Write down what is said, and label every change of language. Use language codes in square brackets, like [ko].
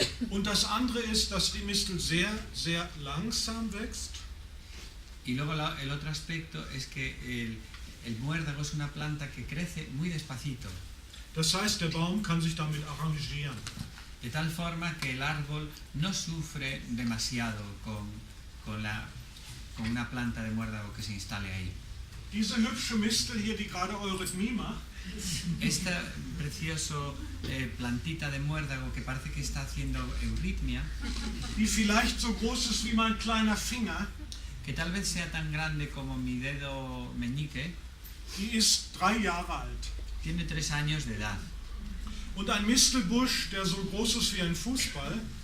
[de] Und das andere ist, dass die Mistel sehr, sehr langsam wächst. [es] Y luego el otro aspecto es que el muérdago es una planta que crece muy despacito, [de] Das heißt, der Baum kann sich damit arrangieren. [es] de tal forma que el árbol no sufre demasiado con una planta de muérdago que se instale ahí. [de] Diese hübsche Mistel hier, die gerade Eurythmie macht, [es] Esta precioso plantita de muérdago que parece que está haciendo euritmia, [de] die vielleicht so groß ist wie mein kleiner Finger, [es] que tal vez sea tan grande como mi dedo meñique, [de] die ist 3 Jahre alt. [es] tiene 3 años de edad. [de] Und ein Mistelbusch, der so groß ist wie ein Fußball,